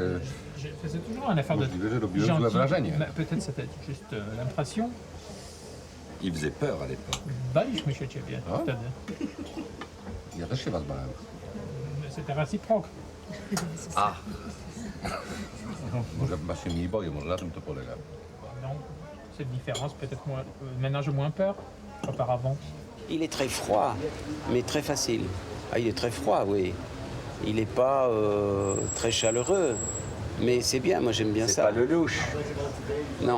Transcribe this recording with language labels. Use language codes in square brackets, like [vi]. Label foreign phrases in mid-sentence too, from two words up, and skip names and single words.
[fr] Je faisais toujours un effort [pl] Możliwe, że [fr] de [pl] robiłem złe wrażenie. [fr] Peut-être c'était juste l'impression. Il faisait peur à l'époque. [pl] Baliśmy się ciebie A? wtedy. Ja też się was bałem. [fr] C'était réciproque. [pl] A. Może was się mniej boję, może na tym to polega. [fr] Non, cette différence, peut-être moins. Maintenant, j'ai moins peur qu'auparavant. Il est très froid, mais très facile. Ah, il est très froid, oui. Il n'est pas très chaleureux. Mais c'est bien, moi j'aime bien ça. C'est pas le louche. Non.